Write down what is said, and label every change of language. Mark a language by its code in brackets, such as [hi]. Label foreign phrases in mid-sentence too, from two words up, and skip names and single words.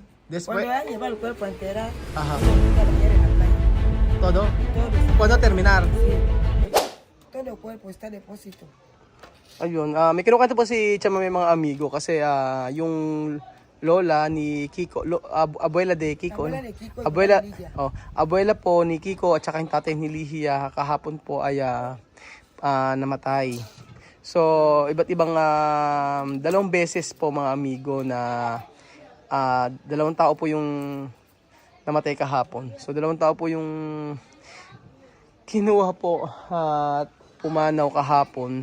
[es] Después, Cuando ya lleva el cuerpo a enterar, ajá, ya lo quieren al baño. todo. Todo, Cuando terminar? sí. Todo el cuerpo está depósito. [tl] Ayun, may kinukwento po si Chama may mga amigo kasi yung lola ni Kiko, [es] abuela de Kiko, Abuela no? de Kiko y Abuela, abuela Lidia. [tl] abuela po ni Kiko at saka yung tatay ni Lihia kahapon po ay namatay. So, iba't ibang dalawang beses po mga amigo na dalawang tao po yung namatay kahapon. So, dalawang tao po yung kinuha po at pumanaw kahapon.